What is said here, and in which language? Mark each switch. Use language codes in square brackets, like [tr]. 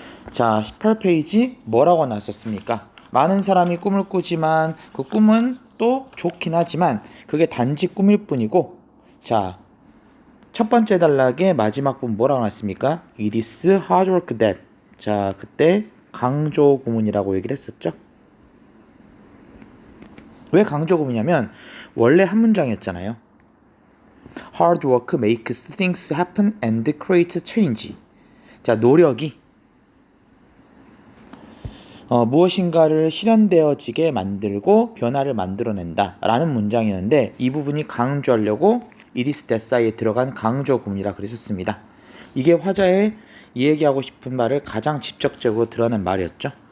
[ko] 자, 18페이지 뭐라고 나왔었습니까? 많은 사람이 꿈을 꾸지만 그 꿈은 또 좋긴 하지만 그게 단지 꿈일 뿐이고 자, 첫 번째 단락의 마지막 부분 뭐라고 나왔습니까? [en] It is hard work that [ko] 자, 그때 강조 구문이라고 얘기를 했었죠. 왜 강조 구문이냐면 원래 한 문장이었잖아요. [en] Hard work makes things happen and creates change. [ko] 자, 노력이 무엇인가를 실현되어지게 만들고 변화를 만들어낸다 라는 문장이었는데 이 부분이 강조하려고 이디스 데사이에 들어간 강조 구문이라 그랬었습니다. 이게 화자의 이야기하고 싶은 말을 가장 직접적으로 드러낸 말이었죠.